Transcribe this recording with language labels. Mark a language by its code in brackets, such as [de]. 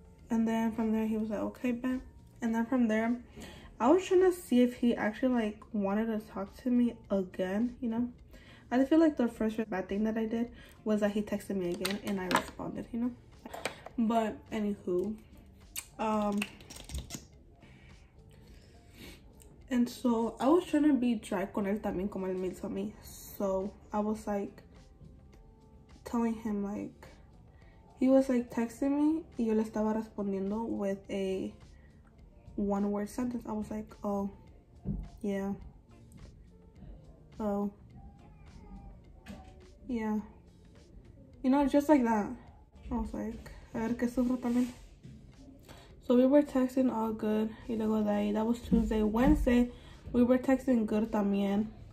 [en] And then from there, he was like, okay, Ben. And then from there, I was trying to see if he actually like wanted to talk to me again, you know. I feel like the first bad thing that I did was that he texted me again and I responded, you know. But anywho, and so I was trying to be dry [es] con él también como él me hizo a mí. [en] So I was like telling him, like, he was like texting me [es] y yo le estaba respondiendo [en] with a one-word sentence. I was like, oh, yeah, oh, yeah, you know, just like that. I was like, [es] a ver que sufro también. [en] So we were texting all good. [es] Y luego de ahí, [en] that was Tuesday. Wednesday, we were texting good también.